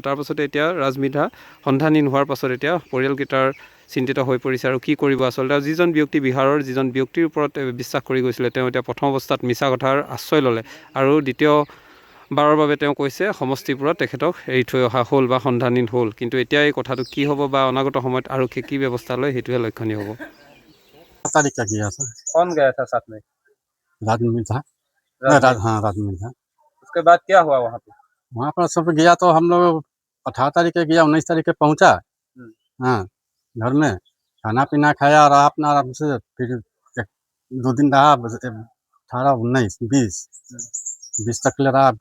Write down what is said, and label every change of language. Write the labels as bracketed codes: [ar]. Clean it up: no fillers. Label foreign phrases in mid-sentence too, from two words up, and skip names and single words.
[as] তাৰপাছতে এতিয়া ৰাজ মিৰ্ধা সন্ধানহীন হোৱাৰ পাছত এতিয়া পৰিয়ালকেইটাৰ চিন্তিত হৈ পৰিছে আৰু কি কৰিব আচলতে। আৰু যিজন ব্যক্তি বিহাৰৰ যিজন ব্যক্তিৰ ওপৰত বিশ্বাস কৰি গৈছিলে, তেওঁ এতিয়া প্ৰথম অৱস্থাত মিছা কথাৰ আশ্ৰয় ল'লে আৰু দ্বিতীয়বাৰৰ বাবে তেওঁ কৈছে সমষ্টিপুৰত তেখেতক এৰি থৈ অহা হ'ল বা সন্ধানহীন হ'ল। কিন্তু এতিয়া এই কথাটো কি হ'ব বা অনাগত সময়ত আৰক্ষীয়ে কি ব্যৱস্থা লয় সেইটোহে লক্ষণীয় হ'ব। [hi] तारीख का किया था। कौन गया था साथ में? रात में था। हाँ रात में था। उसके बाद क्या हुआ वहाँ पे? वहाँ पर सब गया तो हम लोग 18 तारीख के गया, 19 तारीख के पहुँचा। हाँ घर में खाना पीना खाया और अपना आराम से फिर 2 दिन रहा, 18, 19, 20 तक ले रहा।